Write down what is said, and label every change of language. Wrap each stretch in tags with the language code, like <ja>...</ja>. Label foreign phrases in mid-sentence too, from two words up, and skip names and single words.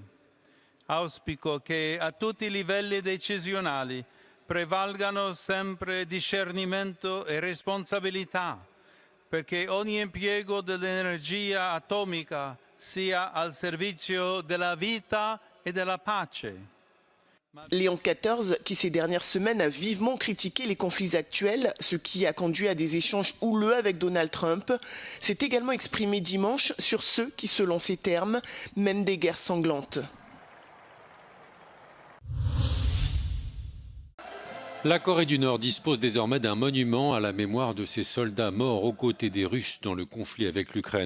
<it>Auspico che a tutti i livelli decisionali prevalgano sempre discernimento e responsabilità, perché ogni impiego dell'energia atomica sia al servizio della vita e della pace.</it> <fr>Léon XIV, qui ces dernières semaines a vivement critiqué les conflits actuels, ce qui a conduit à des échanges houleux avec Donald Trump, s'est également exprimé dimanche sur ceux qui, selon ses termes, mènent des guerres sanglantes. La Corée du Nord dispose désormais d'un monument à la mémoire de ses soldats morts aux côtés des Russes dans le conflit avec l'Ukraine.</fr>